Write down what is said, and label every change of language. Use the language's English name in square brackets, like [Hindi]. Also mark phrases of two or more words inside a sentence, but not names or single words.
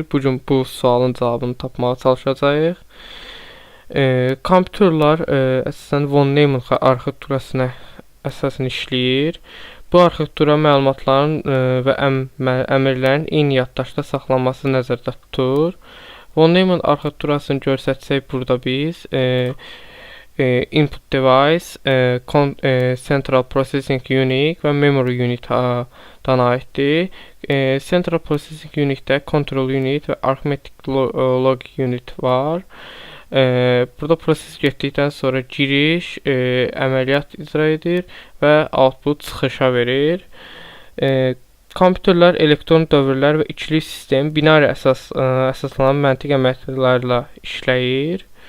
[Azerbaijani] Bugün bu sualın cavabını tapmağa çalışacağıq. Kompüterlər əsasən von Neumann arxitekturasına əsasən işləyir. Bu arxitektura məlumatların və əmrlərin eyni yaddaşda saxlanması nəzərdə tutur. Von Neumann arxitekturasını görsətsək burada biz [English] input device, central processing unit [Azerbaijani] və [English] memory unit- [Azerbaijani] dan aiddir. [English] Central processing unitdə control unit [Azerbaijani] və [English] arithmetic logic unit [Azerbaijani] var. Burada proses getdikdən sonra giriş, əməliyyat icra edir və output çıxışa verir. Kompüterlər elektron dövrlər və ikili sistem binari əsaslanan məntiq əməliyyatlarla işləyir.